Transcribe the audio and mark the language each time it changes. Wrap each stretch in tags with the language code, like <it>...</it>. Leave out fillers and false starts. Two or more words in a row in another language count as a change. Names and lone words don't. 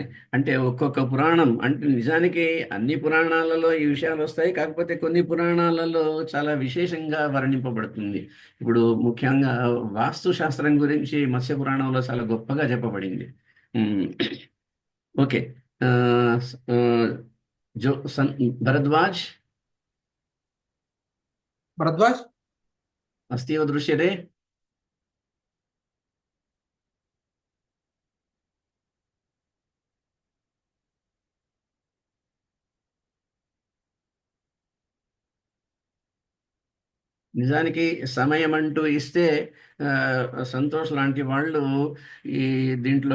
<te>అంటే ఒక్కొక్క పురాణం అంటే నిజానికి అన్ని పురాణాలలో ఈ విషయాలు వస్తాయి, కాకపోతే కొన్ని పురాణాలలో చాలా విశేషంగా వర్ణింపబడుతుంది. ఇప్పుడు ముఖ్యంగా వాస్తు శాస్త్రం గురించి మత్స్య పురాణంలో చాలా గొప్పగా చెప్పబడింది. ఓకే. భరద్వాజ్ భరద్వాజ్</te> <sa>अस्ति एव दृश्यते?</sa> <te>నిజానికి సమయం అంటూ ఇస్తే సంతోష్ లాంటి వాళ్ళు ఈ దీంట్లో</te>